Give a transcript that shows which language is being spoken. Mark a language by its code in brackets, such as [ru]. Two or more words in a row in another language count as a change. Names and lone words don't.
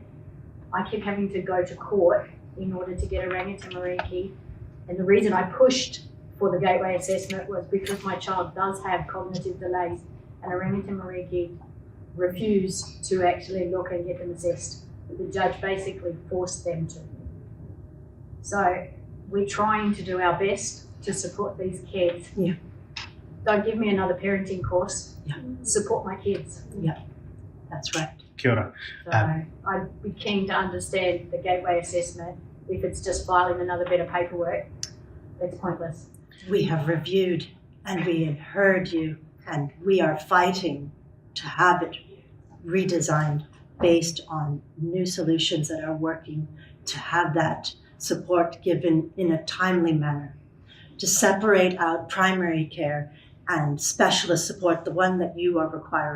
[en] I keep having to go to court in order to get Oranga Tamariki, and the reason I pushed for the gateway assessment was because my child does have cognitive delays, and Oranga Tamariki refused to actually look and get them assessed. The judge basically forced them to. So we're trying to do our best to support these kids. Yeah. Don't give me another parenting course. Yeah. Support my kids. Yeah, that's right. [mi] Kia ora. [en] So I'd be keen to understand the gateway assessment. If it's just filing another bit of paperwork, it's pointless. We have reviewed and we have heard you, and we are fighting to have it redesigned based on new solutions that are working, to have that support given in a timely manner, to separate out primary care and specialist support, the one that you are requiring.